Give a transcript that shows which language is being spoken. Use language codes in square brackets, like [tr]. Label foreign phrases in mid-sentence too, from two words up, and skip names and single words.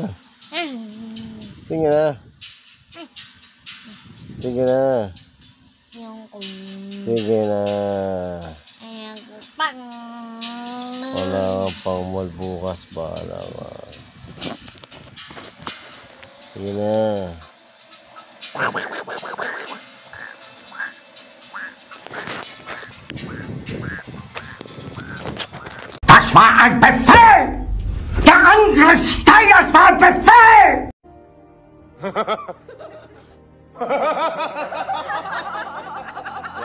[tl] Sige na. Sige na. Sige na. Pang. Wala kang pang mall bukas ba? Wala ka. Sige na. [de] Das war ein Befehl! Der Angriff Steiners war ein Befehl!